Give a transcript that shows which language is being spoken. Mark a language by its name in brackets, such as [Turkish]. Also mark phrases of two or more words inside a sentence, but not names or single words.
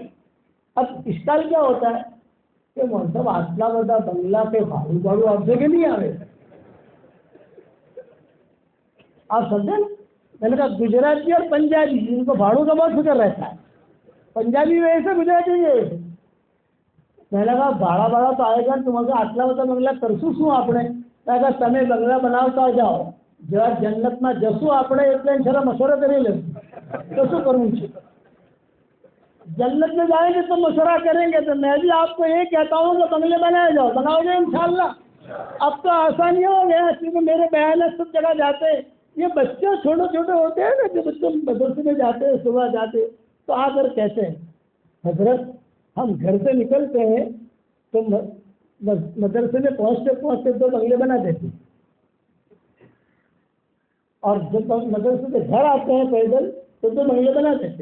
[Urdu] اب اشکال کیا ہوتا ہے کہ مطلب آٹلا بڑا بنگلہ پہ بھاڑو آپ جگہ نہیں آ رہے، آپ سمجھیں؟ میں نے کہا گجراتی اور پنجابی ان کو بھاڑوں کا بہت فکر رہتا ہے، پنجابی ویسے گجراتی ویسے۔ میں نے کہا بھاڑا تو آئے گا تمہیں آٹلا بڑا بنگلہ [Gujarati] કરશું શું આપણે? [Urdu] میں کہا [Gujarati] તમે બંગલા બનાવતા જાઓ, જરા જન્નતમાં જશું આપણે એટલે જરા મશવરો કરી લે તો શું કરવું છે? [Urdu] جنت میں جائیں گے تو مشورہ کریں گے، تو میں بھی آپ کو یہ کہتا ہوں کہ بنگلے بنائے جاؤ، بناؤ گے انشاءاللہ۔ اب تو آسانی ہو گیا کیونکہ میرے بیان سب جگہ جاتے ہیں، یہ بچے چھوٹے چھوٹے ہوتے ہیں نا جو بچے مدرسے میں جاتے ہیں صبح جاتے تو آ کر کہتے ہیں حضرت ہم گھر سے نکلتے ہیں تو مدرسے میں پہنچتے پہنچتے 2 بنگلے بنا دیتے، اور جب مدرسے سے گھر آتے ہیں پیدل تو 2 بنگلے بنا دیتے۔